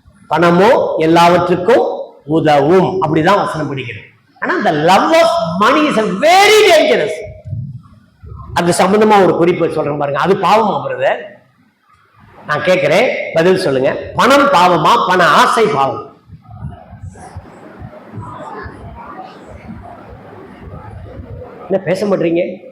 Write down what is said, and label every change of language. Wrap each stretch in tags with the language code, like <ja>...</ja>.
<ta>பணமோ எல்லாவற்றுக்கும் உதவும், அப்படிதான் வசனம் பிடிக்கிறேன். ஆனா</ta> <en>the love of money is a very dangerous.</en> <ta>அது சம்பந்தமா ஒரு குறிப்பு சொல்றேன் பாருங்க. அது பாவமா பிரதர்? நான் கேட்கிறேன், பதில் சொல்லுங்க. பணம் பாவமா, பண ஆசை பாவம்? என்ன பேச மாட்டீங்க?</ta>